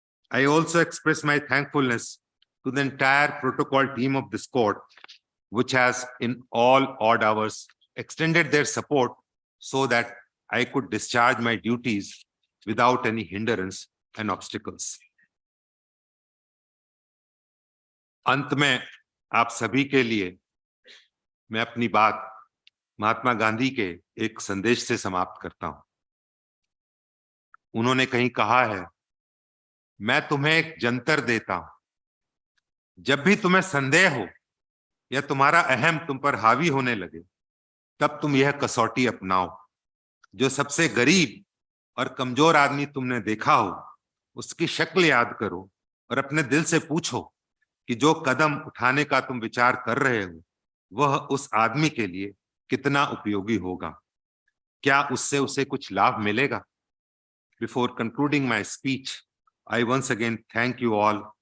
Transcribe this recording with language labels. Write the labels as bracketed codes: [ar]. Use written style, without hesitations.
[en] I also express my thankfulness to the entire protocol team of this court, which has in all odd hours extended their support so that I could discharge my duties without any hindrance and obstacles. [hi] अंत में आप सभी के लिए मैं अपनी बात महात्मा गांधी के एक संदेश से समाप्त करता हूं। उन्होंने कहीं कहा है, मैं तुम्हें एक जंतर देता हूं, जब भी तुम्हें संदेह हो या तुम्हारा अहम तुम पर हावी होने लगे, तब तुम यह कसौटी अपनाओ। जो सबसे गरीब और कमजोर आदमी तुमने देखा हो, उसकी शक्ल याद करो और अपने दिल से पूछो कि जो कदम उठाने का तुम विचार कर रहे हो, वह उस आदमी के लिए कितना उपयोगी होगा। क्या उससे उसे कुछ लाभ मिलेगा? [en] Before concluding my speech, I once again thank you all.